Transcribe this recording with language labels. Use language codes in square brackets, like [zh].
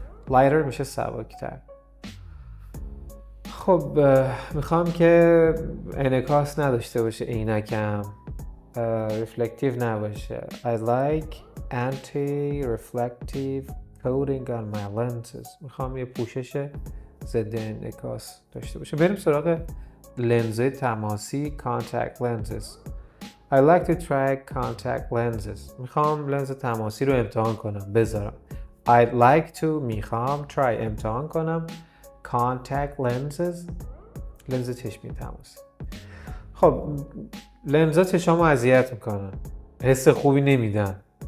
[fa] lighter میشه سبکتر. خب میخوام که انعکاس نداشته باشه عینکم، reflective نباشه. [en] I like anti-reflective coating on my lenses. [fa] میخوام یه پوشش ضد انعکاس داشته باشه. بریم سراغ لنز تماسی contact lenses. [en] I like to try contact lenses. [fa] میخوام لنز تماسی رو امتحان کنم، بذارم. [en] I'd like to [fa] میخوام [en] try [fa] امتحان کنم contact lenses لنز چشمی تماسی. خب لنزها چشامو اذیت میکنن، حس خوبی نمیدن.